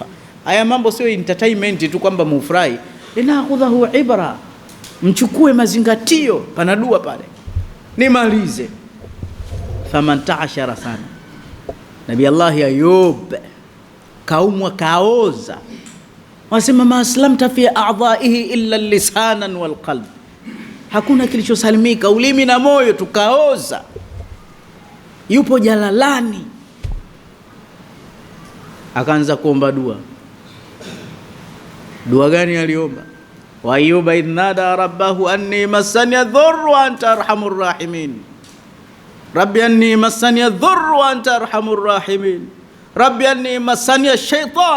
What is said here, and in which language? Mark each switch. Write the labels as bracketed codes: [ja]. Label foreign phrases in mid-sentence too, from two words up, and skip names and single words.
[sw] Haya mambo sio entertainment tu kwamba mufurahi, linakhudhahu ibra, mchukue mazingatio. Pana dua pale, nimalize 18 sana. Nabii Allah Ayub kaumwa kaoza, wasema [ar] ما أسلمت في أعضائه إلا لسانا والقلب, [sw] hakuna kilichosalimika, ulimi na moyo tukaoza. Yupo jalalani, akaanza kuomba dua. Dua gani aliomba? [ar] وأيوب إذ نادى ربه أني مسني الضر وأنت أرحم الراحمين، رب أني مسني الضر وأنت أرحم الراحمين، رب أني مسني الشيطان.